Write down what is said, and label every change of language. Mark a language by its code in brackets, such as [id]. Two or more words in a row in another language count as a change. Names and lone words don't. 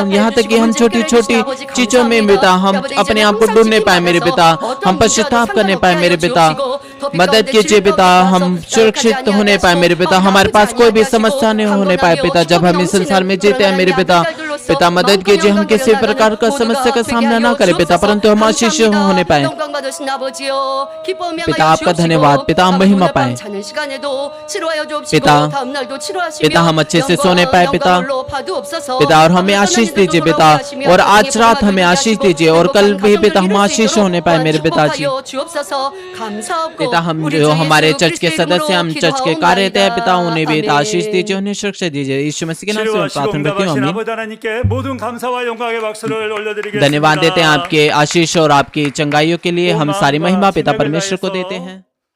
[hi] यहाँ तक कि हम छोटी छोटी चीजों में पिता हम अपने आप को ढूंढने पाए मेरे पिता, हम पश्चाताप करने पाए मेरे पिता, मदद कीजिए पिता, हम सुरक्षित होने पाए मेरे पिता, हमारे पास कोई भी समस्या नहीं होने पाए पिता जब हम इस संसार में जीते हैं मेरे पिता, पिता मदद कीजिए हम किसी प्रकार का समस्या का सामना ना करें पिता, परंतु हम आशीष होने पाए पिता, आपका धन्यवाद पिता, हम महिमा पाए [ko] 자는 시간에도 치료하여 주옵시고 [hi] पिता, [ko] 다음 날도 치료하시며 [hi] पिता, हम अच्छे से सोने पाए, पिता। [ko] 영광으로 파두옵소서. [hi] पिता, और हमें आशीष दीजिए पिता, और आज रात हमें आशीष दीजिए, और कल भी पिता हम आशीष होने पाए मेरे पिताजी। पिता, हम जो हमारे चर्च के सदस्य, हम चर्च के कार्यरत हैं पिता, उन्हें भी आशीष दीजिए, उन्हें सुरक्षा दीजिए। यीशु मसीह के नाम से मैं प्रार्थना करती हूँ, आमीन। [ko] 아버지 하나님께 모든 감사와 영광의 박수를 올려드리겠습니다. [hi] धन्यवाद देते हैं आपके आशीष और आपकी चंगाइयों के लिए। हम सारी महिमा पिता परमेश्वर को देते हैं।